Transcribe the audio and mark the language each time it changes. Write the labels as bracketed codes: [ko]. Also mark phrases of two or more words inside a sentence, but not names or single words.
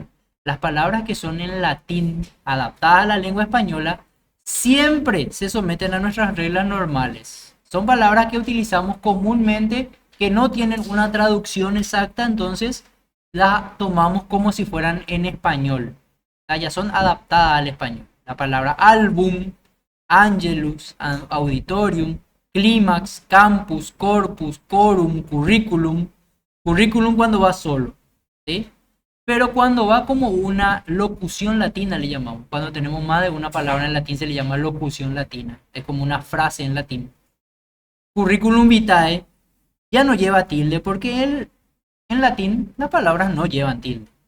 [es] Las palabras que son en latín adaptadas a la lengua española siempre se someten a nuestras reglas normales. Son palabras que utilizamos comúnmente que no tienen una traducción exacta, entonces las tomamos como si fueran en español. Ya son adaptadas al español. La palabra álbum, angelus, auditorium, clímax, campus, corpus, quorum, curriculum. Curriculum cuando va solo, ¿sí? Pero cuando va como una locución latina le llamamos. Cuando tenemos más de una palabra en latín se le llama locución latina. Es como una frase en latín. [la] Curriculum vitae [es] ya no lleva tilde porque en latín las palabras no llevan tilde.